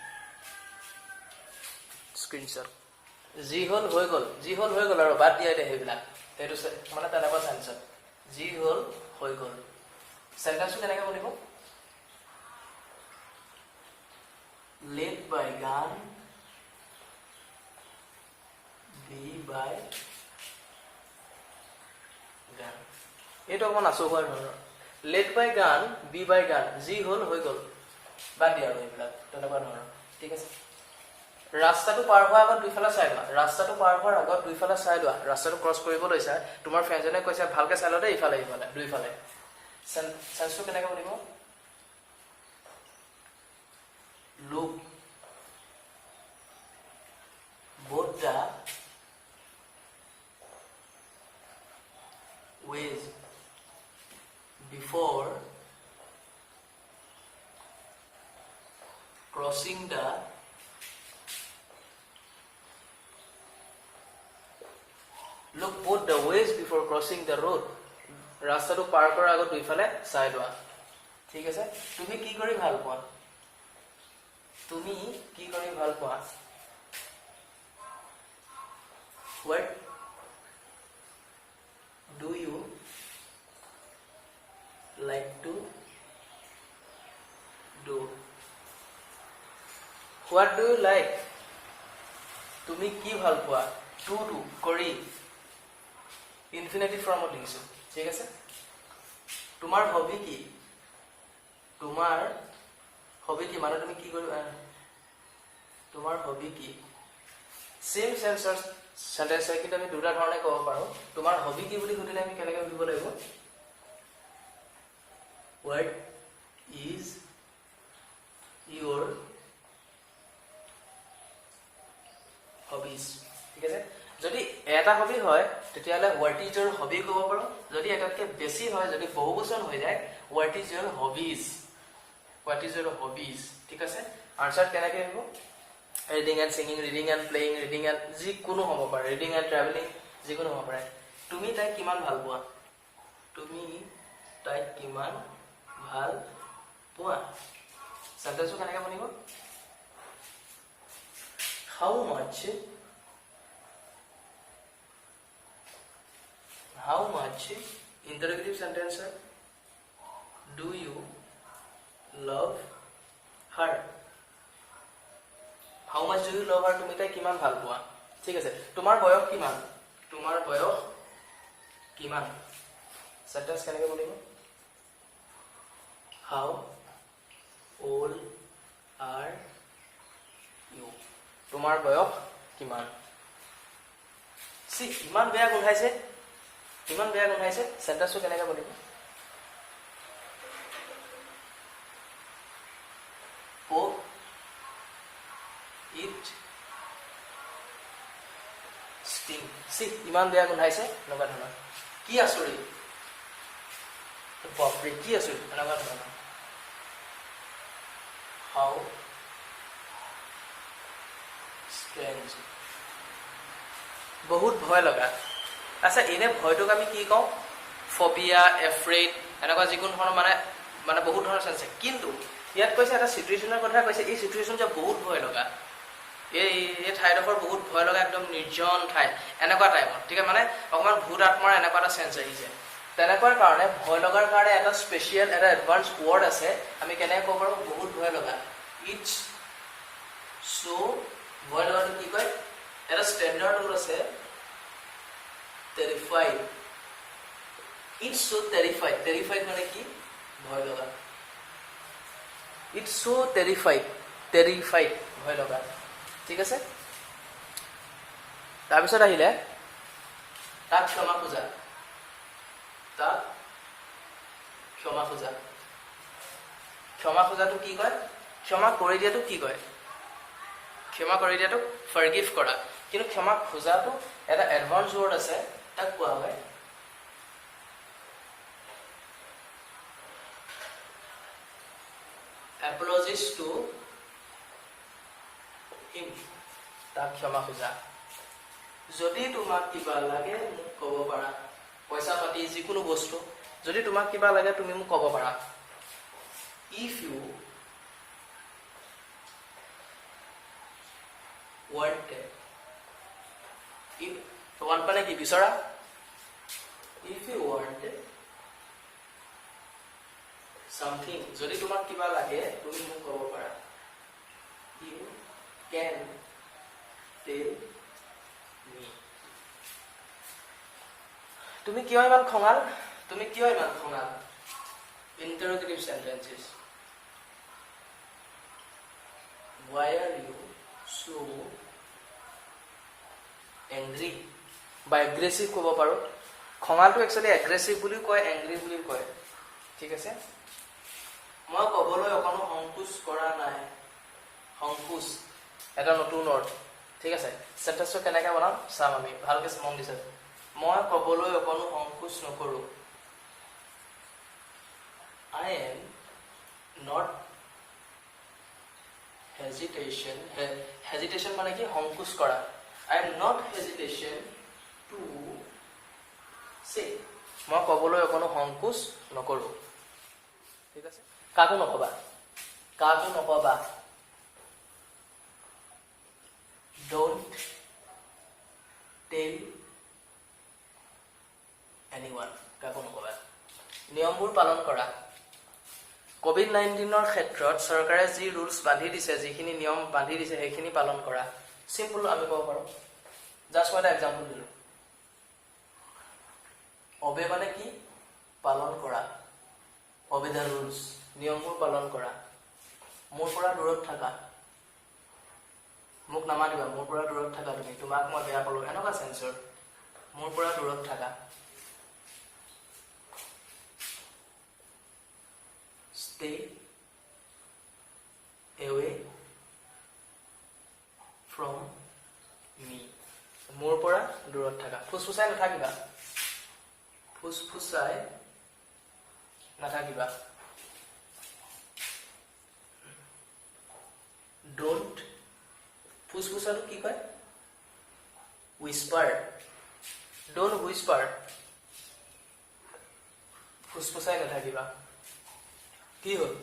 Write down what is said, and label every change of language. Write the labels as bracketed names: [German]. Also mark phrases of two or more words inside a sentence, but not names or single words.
[Assamese] স্ক্ৰিনশ্বট যি হল হৈ গল আৰু বাদ দিয়া দে সেইবিলাক সেইটো মানে তেনেকুৱা সেন্সত যি হল হৈ গল সেন্টেন্সটো কেনেকৈ বনিব [English] led by gun be by gun [Assamese] এইটো অকমান আছো হোৱাৰ ধৰণৰ [English] led by gun be by gun [Assamese] যি হল হৈ গল বাদ দিয়া আৰু এইবিলাক তেনেকুৱা ধৰণৰ ঠিক আছে ৰাস্তাটো পাৰ হোৱাৰ আগত দুইফালে চাই লোৱা ৰাস্তাটো ক্ৰছ কৰিব লৈছা তোমাৰ ফ্ৰেণ্ডজনে কৈছে ভালকে চাই ল দে ইফালে দুইফালে সেন্সটো কেনেকৈ বনিব [English] look both the ways before crossing the look both the ways before crossing the road. [Assamese] ৰাস্তাটো পাৰ কৰাৰ আগত দুইফালে চাই লোৱা ঠিক আছে তুমি কি কৰি ভাল পোৱা [English] what do you like to do what do you like [Assamese] তুমি কি ভাল পোৱা [English] to do [Assamese] কৰি ইনফিনিটিভ ফৰ্মত লিখিছো ঠিক আছে তোমাৰ হবি কি মানে তুমি কি কৰিবা তোমাৰ হবি কি [English] same sentence [Assamese] হয় কিন্তু আমি দুটা ধৰণে ক'ব পাৰো তোমাৰ হবি কি বুলি সুধিলে আমি কেনেকৈ সুধিব লাগিব [English] what is your hobbies [Assamese] ঠিক আছে যদি এটা হবি হয় তেতিয়ালে [English] what is your hobby [Assamese] ক'ব পাৰো যদি এটাতকে বেছি হয় যদি বহুবচন হৈ যায় [English] what is your hobbies [Assamese] ঠিক আছে আনসার কেনেকৈ হ'ব [English] reading and singing reading and playing reading and [Assamese] যি কোনো হ'ব পাৰে [English] reading and traveling [Assamese] যি কোনো হ'ব পাৰে তুমি তাই কিমান ভাল পোৱা সেন্টেন্সটো কেনেকৈ বনিব how [English] much interrogative sentence do you love her how much do you love her [Assamese] তুমি তাই কিমান ভাল পোৱা ঠিক আছে তোমাৰ বয়স কিমান সেন্টেন্স কেনেকৈ বনিব [English] how old are you [Assamese] তোমাৰ বয়স কিমান ইমান বেয়া গোন্ধাইছে সেন্টেন্সটো কেনেকৈ বনিব [English] it sting [Assamese] ইমান বেয়া গোন্ধাইছে এনেকুৱা ধৰণৰ কি আচৰিত বাপৰে কি আচৰিত এনেকুৱা ধৰণৰ [English] how strange [Assamese] বহুত ভয় লগা আচ্ছা এনে ভয়টোক আমি কি কওঁ [English] phobia afraid [Assamese] এনেকুৱা যিকোনো ধৰণৰ মানে বহুত ধৰণৰ চেন্স কিন্তু ইয়াত কৈছে এটা সিচুৱেশ্যনৰ কথা কৈছে এই সিচুৱেশ্যন যে বহুত ভয় লগা এই ঠাইডোখৰ বহুত ভয় লগা একদম নিৰ্জন ঠাই এনেকুৱা টাইপৰ ঠিক আছে মানে অকমান ভূত আত্মাৰ এনেকুৱা এটা চেন্স আহিছে তেনেকুৱাৰ কাৰণে ভয় লগাৰ কাৰণে এটা স্পেচিয়েল এটা [English] advance word [Assamese] আছে আমি কেনেকৈ ক'ব পাৰোঁ বহুত ভয় লগা [English] it's so [Assamese] ভয় লগাটো কি কয় এটা [English] standard word [Assamese] আছে [English] terrified it's so terrified [Assamese] মানে কি ভয় লগা [English] it's so terrified [Assamese] ভয় লগা ঠিক আছে তাৰপিছত আহিলে তাক ক্ষমা খোজা ক্ষমা খোজাটো কি কয় ক্ষমা কৰি দিয়াটো কি কয় ক্ষমা কৰি দিয়াটো ফৰগিভ কৰা কিন্তু ক্ষমা খোজাটো এটা [English] advance word [Assamese] আছে তাক কোৱা হয় [English] apologies to him [Assamese] তাক ক্ষমা খোজা যদি তোমাক কিবা লাগে মোক ক'ব পাৰা পইচা পাতি যিকোনো বস্তু যদি তোমাক কিবা লাগে তুমি মোক ক'ব পাৰা [English] if you [Assamese] want মানে কি বিচৰা [English] if you want something [Assamese] যদি তোমাক কিবা লাগে তুমি মোক ক'ব পাৰা [English] you can tell me [Assamese] তুমি কিয় ইমান খঙাল [English] interrogative sentences why are you so angry [Assamese] বা এগ্ৰেছিভ ক'ব পাৰো খঙালটো একচুয়ালি এগ্ৰেছিভ বুলি কয় এংগ্ৰি বুলি কয় ঠিক আছে মই ক'বলৈ অকনো সংকোচ কৰা নাই সংকোচ এটা নতুন অৰ্থ ঠিক আছে সেন্টেন্সটো কেনেকৈ বনাম চাম আমি ভালকৈ মন দিছে মই ক'বলৈ অকণো সংকোচ নকৰোঁ [English] I am not [Assamese] hesitation মানে কি সংকোচ কৰা [English] I am not hesitation to say [Assamese] মই ক'বলৈ অকণো সংকোচ নকৰোঁ ঠিক আছে কাকো নকবা [English] don't tell anyone [Assamese] কাকো নকবা নিয়মবোৰ পালন কৰা কোভিড-19 ক্ষেত্ৰত চৰকাৰে যি ৰুলছ বান্ধি দিছে যিখিনি নিয়ম বান্ধি দিছে সেইখিনি পালন কৰা সিম্পল আমি ক'ব পাৰোঁ জাস্ট মই এটা এক্সাম্পল দিলোঁ অবে মানে কি পালন কৰা [English] obey the rules [Assamese] নিয়মবোৰ পালন কৰা মোৰ পৰা দূৰত থাকা মোক নামাতিবা মোৰ পৰা দূৰত থাকা তুমি তোমাক মই বেয়া পালোঁ এনেকুৱা সেন্সৰ মোৰ পৰা দূৰত থাকা [English] stay away from me [Assamese] মোৰ পৰা দূৰত থাকা ফুসফুসাই নাথাকিবা don't ফুসফুসাটো কি কয় whisper [English] don't whisper [Assamese] ফুসফুসাই নাথাকিবা কি